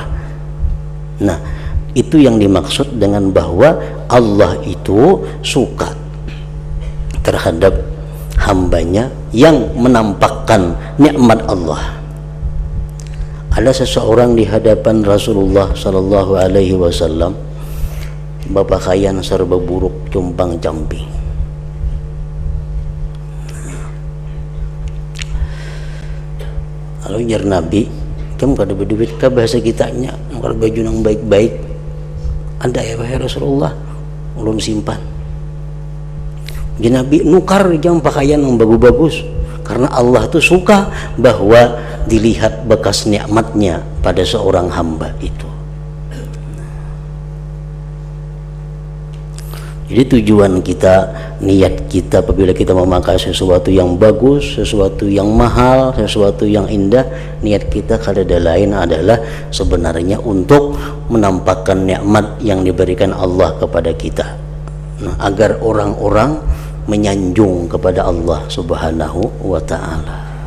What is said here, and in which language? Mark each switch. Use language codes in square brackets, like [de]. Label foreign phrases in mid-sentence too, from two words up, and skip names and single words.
[id] Nah, itu yang dimaksud dengan bahwa Allah itu suka terhadap hambanya yang menampakkan nikmat Allah. Ada seseorang di hadapan Rasulullah [ar] صلى الله عليه وسلم, [id] berpakaian serba buruk, compang camping. Lalu jar Nabi, kamu kada berduit kah bahasa kitanya, kalau baju yang baik-baik ada ya wahai Rasulullah, ulun simpan. Jadi Nabi nukar jam pakaian yang bagus-bagus, karena Allah tuh suka bahwa dilihat bekas nikmatnya pada seorang hamba itu. Jadi tujuan kita, niat kita apabila kita memakai sesuatu yang bagus, sesuatu yang mahal, sesuatu yang indah, niat kita kada lain adalah sebenarnya untuk menampakkan nikmat yang diberikan Allah kepada kita, agar orang-orang menyanjung kepada Allah [ar] سبحانه وتعالى.